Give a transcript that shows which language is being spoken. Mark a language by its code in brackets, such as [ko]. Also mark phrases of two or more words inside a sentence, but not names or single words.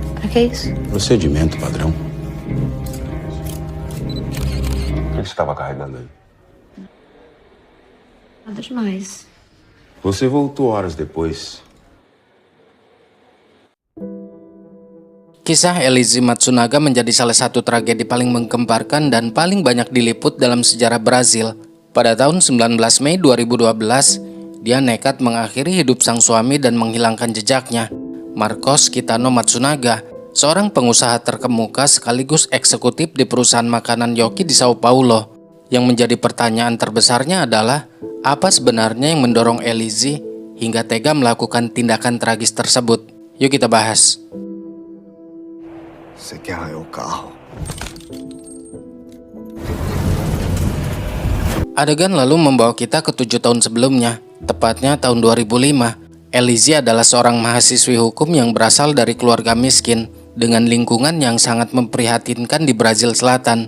[pt] que é isso? Procedimento padrão. O que você estava carregando aí? Nada demais. Você voltou horas depois. [id] Kisah Elise Matsunaga menjadi salah satu tragedi paling menggemparkan dan paling banyak diliput dalam sejarah Brazil. Pada tahun 19 Mei 2012, dia nekat mengakhiri hidup sang suami dan menghilangkan jejaknya. Marcos Kitano Matsunaga, seorang pengusaha terkemuka sekaligus eksekutif di perusahaan makanan Yoki di Sao Paulo. Yang menjadi pertanyaan terbesarnya adalah, apa sebenarnya yang mendorong Elise hingga tega melakukan tindakan tragis tersebut? Yuk kita bahas. [pt] Você quer arranhar o carro? [id] Adegan lalu membawa kita ke 7 tahun sebelumnya, tepatnya tahun 2005. Elise adalah seorang mahasiswi hukum yang berasal dari keluarga miskin, dengan lingkungan yang sangat memprihatinkan di Brazil Selatan.